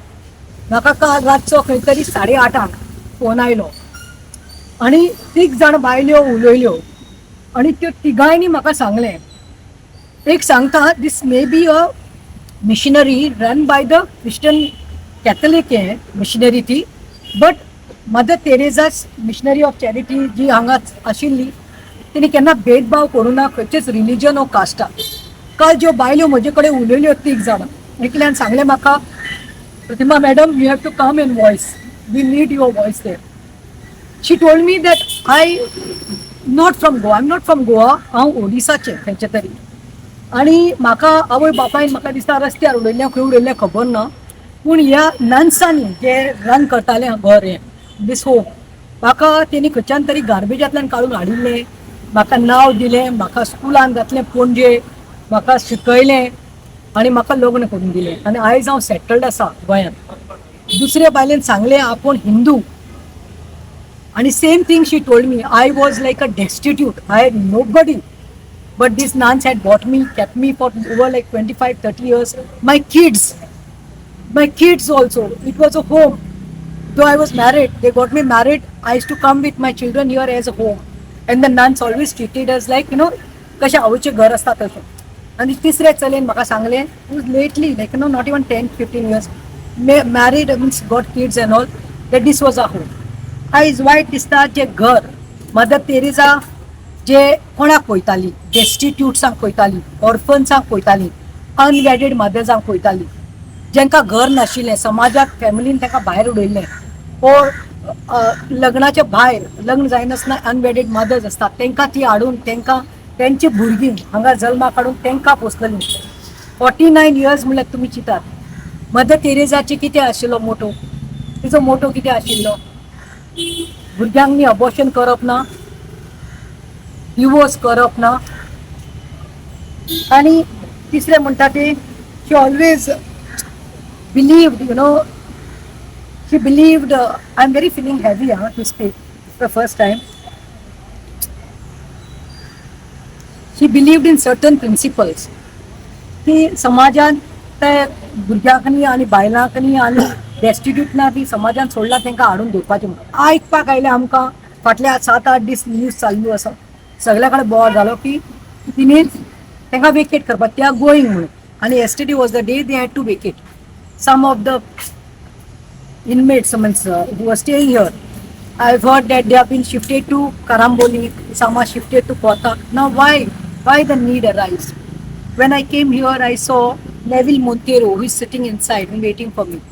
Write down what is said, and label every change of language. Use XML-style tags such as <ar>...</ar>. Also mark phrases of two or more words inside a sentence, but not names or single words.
<kok>म्हाका काल रातचो खंय तरी 8:30 फोन आयलो आनी 3 जाण बायल्यो उलयल्यो आनी त्यो तिगांयनी म्हाका सांगलें, एक सांगता दीस</kok> <en>may be a missionary run by the Christian Catholic missionary</en> <kok>ती, बट मदर तेरेसा's मिशनरी ऑफ चॅरिटी जी हांगा आशिल्ली तिने केन्ना भेदभाव करूं ना खंयचेच रिलीजन ओ कास्टा. काल ज्यो बायल्यो म्हजे कडेन उलयल्यो 3 जाणां, एकल्यान सांगलें म्हाका, प्रतिमा मॅडम</kok> <en>you have to come in voice. we need your voice there. She told me that not from Goa. I'm not from Goa.</en> <kok>हांव ओडिसाचें खंयचे तरी. आनी म्हाका आवय बापायन म्हाका दिसता रस्त्यार उडयल्लें खंय उडयल्लें खबर ना, पूण ह्या नन्सांनी जे रन करतालें घर हें</kok> <en>this home,</en> <kok>म्हाका तेणी खंयच्यान तरी गार्बेजांतल्यान काडून हाडिल्लें, म्हाका नांव दिलें, म्हाका स्कुलान घातलें पणजे, म्हाका शिकयलें आनी म्हाका लग्न करून दिलें. आनी आयज हांव सेटल्ड आसा गोंयांत. दुसरे बायलेन सांगलें आपूण हिंदू.</kok> <en>And the same thing she told me. I was like a destitute. I had nobody. But these nuns had bought me, kept me for over like 25, 30 years. My kids also. It was a home. Though I was married, they got me married. I used to come with my children here as a home. And the nuns always treated us like,</en> <kok>कशें आवयचें घर आसता तशें. आनी तिसरे चलयेन म्हाका सांगलें,</kok> <en>lately, like, not even 10, 15 years, married, means got kids and all, that this was a home.</en> <kok>आयज वायट दिसता जे घर मदर तेरेसा जे कोणाक पळयताली, डेस्टिट्यूट्सांक पळयताली, ऑर्फन्सांक पळयताली,</kok> <en>unwedded mothers</en> <kok>पळयताली, जेंकां घर नाशिल्लें, समाजाक फॅमिलीन तांकां भायर उडयल्लें, ओर लग्नाच्या भायर लग्न जायनासतना</kok> <en>unwedded mothers</en> <kok>आसतात, तांकां ती हाडून तांकां तेंची भुरगीं हांगा जल्माक हाडून तांकां पोसतलीं. 49 years म्हणल्यार तुमी चिंतात, मदर तेरेसाची कितें आशिल्लो मोटो, तिचो मोटो कितें आशिल्लो? भुरग्यांनी अबॉर्शन करप ना, डिवोर्स करप ना. आनी तिसरें म्हणटा ते</kok> <en>she always believed, she believed, I am very feeling heavy to speak the first time. she believed in certain principles</en> <kok>की समाजान ते भुरग्यांकनी आनी बायलांकनी आनी डेस्टिट्यूटना बी समाजान सोडला तांकां हाडून दवरपाचें म्हणून. आयकपाक आयलें आमकां फाटल्या 7-8 दीस न्यूज चालू आसा, सगळ्या कडेन बोवाळ जालो की तिणें तांकां वेकेट करपाक,</kok> <en>they are going</en> <kok>म्हणून.</kok> <en>आनी yesterday was the day they had to vacate. Some of the inmates, who were staying here, I've heard that they have been shifted to Karamboli, some are shifted to Kotak. Now why the need arise? When I came here, I saw Neville Montero, who is sitting inside and waiting for me.</en>